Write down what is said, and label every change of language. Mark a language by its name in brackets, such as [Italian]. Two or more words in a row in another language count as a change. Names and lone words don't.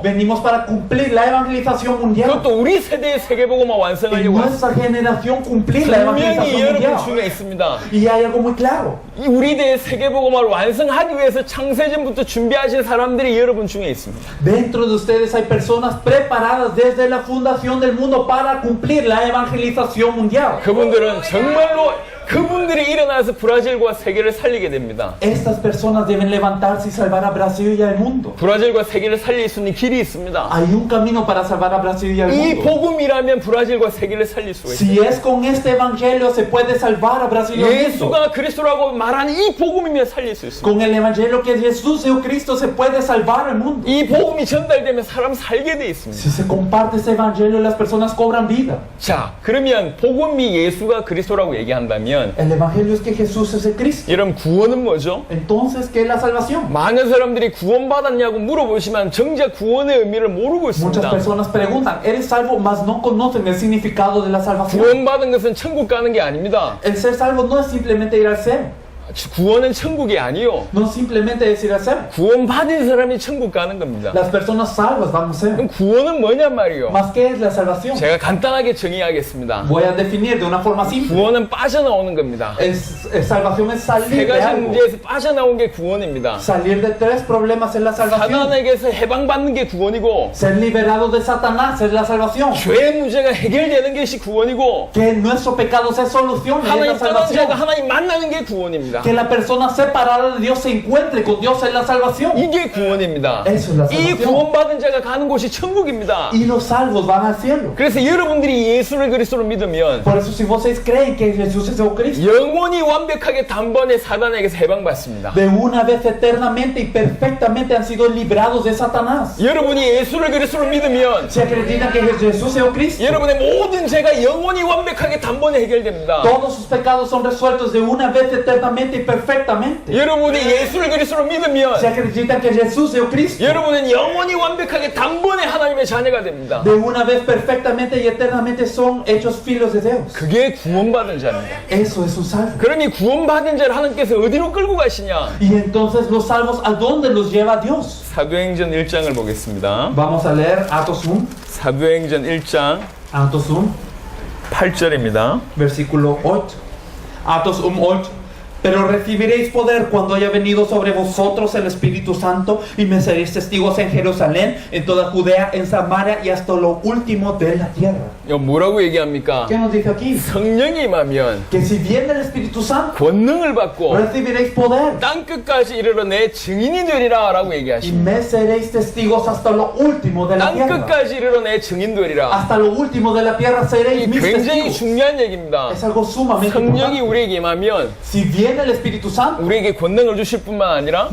[Spanish] Venimos para cumplir la evangelización mundial. [Korean] 그것도 우리 세대의 세계복음화 [Spanish] En [Korean] 완성하려고 왔습니다. [Spanish] nuestra generación cumplir la [Korean] 분명히 [Spanish] evangelización [Korean] 여러분 [Spanish] mundial. [Korean] 중에 있습니다. [Spanish] Y hay algo muy claro. [Korean] 이 우리 대의 세계복음화를 완성하기 위해서 창세전부터 준비하신 사람들이 여러분 중에 있습니다. [Spanish] Dentro de ustedes hay personas preparadas desde la fundación del mundo para cumplir la evangelización mundial. [Korean] 그분들은 정말로 그분들이 일어나서 브라질과 세계를 살리게 됩니다. [Spanish] Estas personas deben levantarse y salvar a Brasil y al mundo. [Korean] 브라질과 세계를 살릴 수 있는 길이 있습니다. [Spanish] Hay un camino para salvar a Brasil y al [Korean] 이 [Spanish] mundo. [Korean] 복음이라면 브라질과 세계를 살릴 수가 있어요. [Spanish] Si es con este evangelio se puede salvar a Brasil y al mundo. [Korean] 예수가 그리스도라고 말하는 이 복음이면 살릴 수 있습니다. [Spanish] Con el evangelio que Jesús es Cristo se puede salvar al mundo. [Korean] 이 복음이 전달되면 사람 살게 돼 있습니다. [Spanish] Si se comparte ese evangelio las personas cobran vida. [Korean] 자, 그러면 복음이 예수가 그리스도라고 얘기한다면 [Spanish] El evangelio es que Jesús es el Cristo. [Korean] 여러분 구원은 뭐죠? [Spanish] Entonces, ¿qué es la salvación? [Korean] 많은 사람들이 구원받았냐고 물어보시면 정작 구원의 의미를 모르고 [Spanish] Muchas [Korean] 있습니다. [Spanish] personas preguntan, ¿eres salvo? Mas no conocen el significado de la salvación. [Korean] 구원받은 것은 천국 가는 게 아닙니다. [Spanish] El ser salvo no es simplemente ir al cielo. [Korean] 구원은 천국이 아니요. [Spanish] No simplemente es ir al cielo. [Korean] 구원받은 사람이 천국 가는 겁니다. [Spanish] Las personas salvas van al cielo. [Korean] 그럼 구원은 뭐냐 말이요. [Spanish] ¿Más qué es la salvación? [Korean] 제가 간단하게 정의하겠습니다. [Spanish] Voy a definir de una forma simple. [Korean] 구원은 빠져나오는 겁니다. [Spanish] Salvación es [Korean] 세 [Spanish] salir de [Korean] 가지 [Spanish] algo. [Korean] 문제에서 빠져나온 게 구원입니다. [Spanish] Salir de tres problemas es la salvación. [Korean] 사단에게서 해방받는 게 구원이고, [Spanish] Ser liberado de Satanás es la salvación. [Korean] 죄의 문제가 해결되는 것이 구원이고, [Spanish] Que nuestro pecado se solucione es la [Korean] 하나님 떠난 자가 [Spanish] salvación. [Korean] 하나님 만나는 게 구원입니다. [Spanish] Que la persona separada de Dios se encuentre con Dios es la salvación. [Korean] 이게 구원입니다. [Spanish] Eso es la [Korean] 이 [Spanish] salvación. [Korean] 구원받은 자가 가는 곳이 천국입니다. [Spanish] Y los salvos van al cielo. [Korean] 그래서 여러분들이 예수를 그리스도로 믿으면 [Spanish] Por eso si vocês creen que Jesús es el Cristo, [Korean] 영원히 완벽하게 단번에 사단에게서 해방받습니다. [Spanish] de una vez eternamente y perfectamente han sido librados de Satanás. [Korean] 여러분이 예수를 그리스도로 믿으면 [Spanish] Si acreditan que Jesús es el Cristo, [Korean] 여러분의 모든 죄가 영원히 완벽하게 단번에 해결됩니다. [Spanish] todos sus pecados son resueltos de una vez eternamente y perfectamente. [Korean] 여러분이 예수를 그리스도로 믿으면 [Spanish] Si acreditan que Jesús es el Cristo, [Korean] 여러분은 영원히 완벽하게 단번에 하나님의 자녀가 됩니다. [Spanish] de una vez perfectamente y eternamente son hechos filhos de Dios. [Korean] 그게 구원받은 자입니다. [Spanish] Eso es un salvo. [Korean] 그럼 이 구원받은 자를 하나님께서 어디로 끌고 가시냐? [Spanish] Y entonces los salvos, ¿a dónde los lleva Dios? [Korean] 사도행전 1장을 보겠습니다. [Spanish] Vamos a leer Atos 1, [Korean] 사도행전 1장 [Spanish] Atos 1, [Korean] 8절입니다. [Spanish] versículo 8. Atos 1:8. Pero recibiréis poder cuando haya venido sobre vosotros el Espíritu Santo y me seréis testigos en Jerusalén, en toda Judea, en Samaria y hasta lo último de la tierra. [Korean] 이거 뭐라고 얘기합니까? [Spanish] ¿Qué nos dice aquí? [Korean] 성령이 임하면 [Spanish] Que si viene el Espíritu Santo, [Korean] 권능을 받고 [Spanish] recibiréis poder [Korean] 땅 끝까지 이르러 내 증인이 되리라 라고 [Spanish] y [Korean] 얘기하십니다. [Spanish] me seréis testigos hasta lo último de la [Korean] 땅 [Spanish] tierra. [Korean] 끝까지 이르러 내 증인 되리라. [Spanish] Hasta lo último de la tierra seréis [Korean] 이 [Spanish] mis [Korean] 굉장히 [Spanish] testigos. [Korean] 중요한 얘기입니다. [Spanish] Es algo sumamente [Korean] 성령이 [Spanish] importante. [Korean] 우리에게 임하면 [Spanish] Si viene el Espíritu Santo, [Korean] 우리에게 권능을 주실 뿐만 아니라